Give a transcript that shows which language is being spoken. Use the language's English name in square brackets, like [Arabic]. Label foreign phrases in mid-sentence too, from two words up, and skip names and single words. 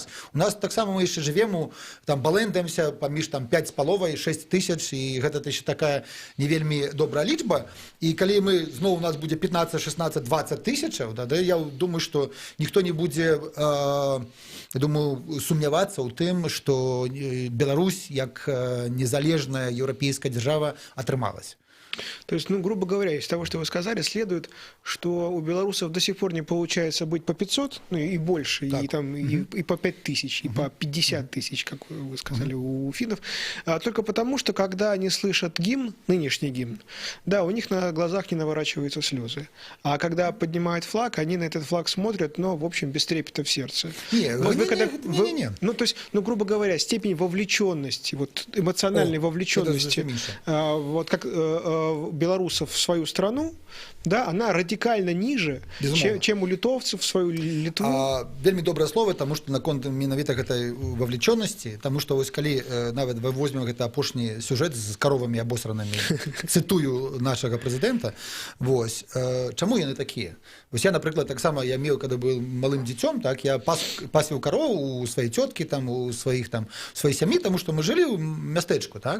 [Belarusian] У нас таксама мы яшчэ жывем, там балэндамся паміж там 5,5-6 тысяч, і гэта яшчэ такая не вельмі добрая лічба. І калі мы зноў у нас будзе 15, 16, 20 тысячаў, тады я думаю, што ніхто не будзе сумнявацца ў тым, што Беларусь як незалежная еўрапейская дзяржава атрымалась. [Russian] То есть, ну, грубо говоря, из того, что вы сказали, следует, что у белорусов до сих пор не получается быть по 500, ну и больше, Так. и, там, и по 5000, и по 50 тысяч, как вы сказали, у финнов, только потому, что когда они слышат гимн, нынешний гимн, да, у них на глазах не наворачиваются слезы. А когда поднимают флаг, они на этот флаг смотрят, но, в общем, без трепета в сердце. Не-не-не. Ну, то есть, ну, грубо говоря, степень вовлеченности, вот эмоциональной вовлеченности, это меньше. вот как белорусов в свою страну, да, она радикально ниже, [Belarusian] Безумовно. [Russian] чем у литовцев в свою Литву. [Belarusian] Вельмі добрае слово, таму што наконт менавіта гэтай вовлечёнасці, таму што вось калі нават мы возьмем гэты апошні сюжэт з каровамі абосранымі, цытую нашага прэзідэнта, вось чаму яны такія? Вось я, напрыклад, таксама я меў, калі быў малым дзіцём, так я пасвіў карову у сваёй цёткі, там у сваіх там сваёй сям'і, таму што мы жылі ў мястэчку, так?